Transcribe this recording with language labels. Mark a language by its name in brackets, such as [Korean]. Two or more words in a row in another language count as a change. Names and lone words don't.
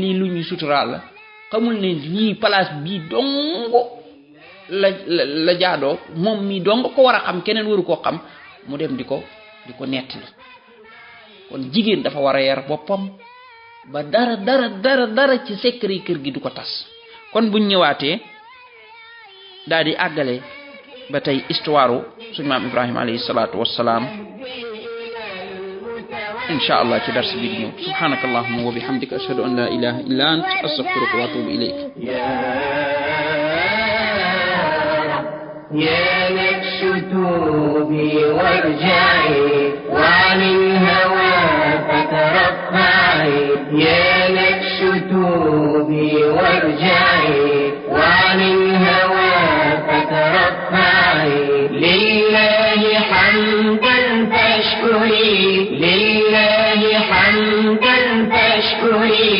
[Wolof] lii lu ñuy suturaal la xamul ne lii place bii dong la jaadoo moom mii dong ko war a xam keneen waru koo xam mu dem di ko nettali kon jigéen dafa war a yar boppam ba dara ci secret kër gi du ko tas kon buñ ñëwaatee daal di àggale ba tey histoire suñu maam Ibrahima [Arabic] عليه الصلاة والسلام إن شاء الله [Wolof] ci dars bi di ñëw [Arabic] سبحانك اللهم وبحمدك أشهد أن لا إله إلا أنت أستغفرك وأتوب إليك يا نفس توبي وارجعي وعن الهوى فترفعي يا نفس توبي وارجعي وعن الهوى فترفعي لله حمدا فاشكري لله حمدا فاشكري